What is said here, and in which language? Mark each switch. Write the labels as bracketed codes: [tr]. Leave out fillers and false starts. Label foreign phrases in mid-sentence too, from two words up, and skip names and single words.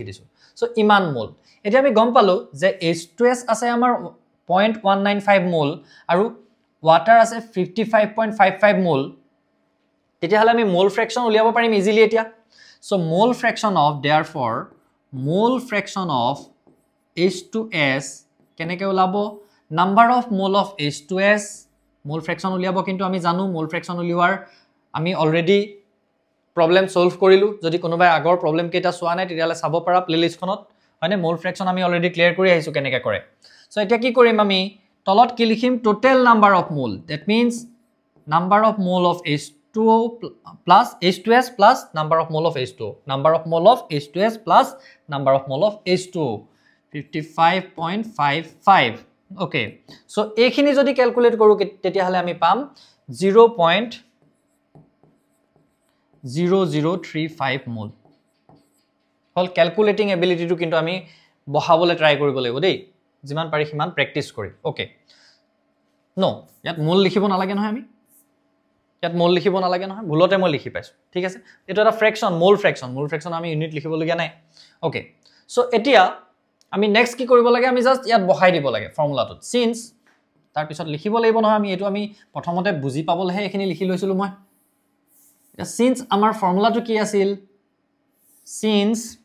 [as] দিছো সো ইমান মোল এতিয়া আমি গম পালো যে H2S আছে আমাৰ 0.195 মোল আৰু water আছে 55.55 মোল তেতিয়া হলে আমি [en] mole fraction [as] উলিয়াব পাৰিম ইজিলি এতিয়া সো [en] mole fraction of therefore mole fraction of H2S [as] কেনেকৈ ওলাব [en] number of mole of H2S mole fraction [as] উলিয়াব কিন্তু আমি জানো [en] মোল [as] ফ্ৰেকশন উলিওৱাৰ আমি [en] already problem solve [as] কৰিলো যদি কোনোবাই আগৰ প্ৰবলেম কেইটা চোৱা নাই তেতিয়ালে চাব পাৰা প্লেলিষ্টখনত হয়নে [en] mole fraction [as] আমি [en] already clear [as] কৰি আহিছো কেনেকৈ কৰে সো এতিয়া কি কৰিম আমি তলত কি লিখিম [en] total number of mole that means number of mole of H2O plus H2S plus number of mole of H2O [as] number of mole of H2S plus number of mole of H2O 55.55 [en] okay so [as] এইখিনি যদি ক্যালকুলেট কৰো তেতিয়া হলে আমি পাম 0.0035 মোল হল [en] calculating ability [as] কিন্তু আমি বহাবলে ট্রাই কৰিব লাগিব দেই যিমান পাৰি হিমান প্ৰ্যাকটিস কৰি [en] okay no [as] ইয়াত মোল লিখিব নালাগে নহয় আমি ইয়াত মোল লিখিব নালাগে নহয় ভুলতে মই লিখি পাইছো ঠিক আছে এটো এটা ফ্ৰেকশন মোল ফ্ৰেকশন আমি ইউনিট লিখিব লগিয়া নাই [en] okay so [as] এতিয়া আমি নেক্সট কি কৰিব লাগে আমি জাস্ট ইয়াত বহাই দিব লাগে ফৰ্মুলাটোত সিন্স তাৰ পিছত লিখিব লাগিব নহয় আমি এটো আমি প্ৰথমতে বুজি পাবলহে এখিনি লিখি লৈছিলো মই এটা সিন্স আমাৰ ফৰ্মুলাটো কি আছিল সিন্স